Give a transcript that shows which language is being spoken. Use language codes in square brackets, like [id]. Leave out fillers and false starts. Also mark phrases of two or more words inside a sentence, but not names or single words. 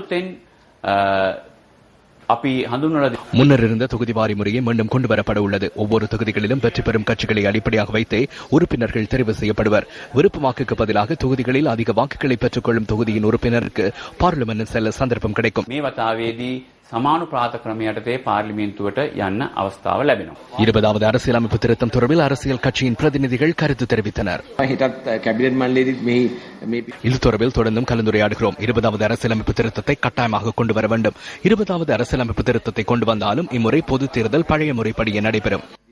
[ta] முன்னர் இருந்த தொகுதிவாரி முறையை மீண்டும் கொண்டுவரப்பட உள்ளது. ஒவ்வொரு தொகுதிகளிலும் வெற்றி பெறும் கட்சிகளை அடிப்படையாக வைத்தே உறுப்பினர்கள் தெரிவு செய்யப்படுவர். விருப்பு வாக்குக்கு பதிலாக தொகுதிகளில் அதிக வாக்குகளை பெற்றுக்கொள்ளும் தொகுதியின் உறுப்பினருக்கு பார்லிமென்ட் செல்ல சந்தர்ப்பம் கிடைக்கும். [si] සමානුපාත ක්‍රමයටතේ පාර්ලිමේන්තුවට යන්න අවස්ථාව ලැබෙනවා. [ta] 20வது அரசியலமைப்பு திருத்தம் தொடர்பில் அரசியல் கட்சியின் பிரதிநிதிகள் கருத்து தெரிவித்தனர். இது தொடர்பில் தொடர்ந்தும் கலந்துரையாடுகிறோம். 20வது அரசியலமைப்பு திருத்தத்தை கட்டாயமாக கொண்டு வர வேண்டும். 20வது அரசியலமைப்பு திருத்தத்தை கொண்டு வந்தாலும் இம்முறை பொது தேர்தல் பழைய முறைப்படியே நடைபெறும்.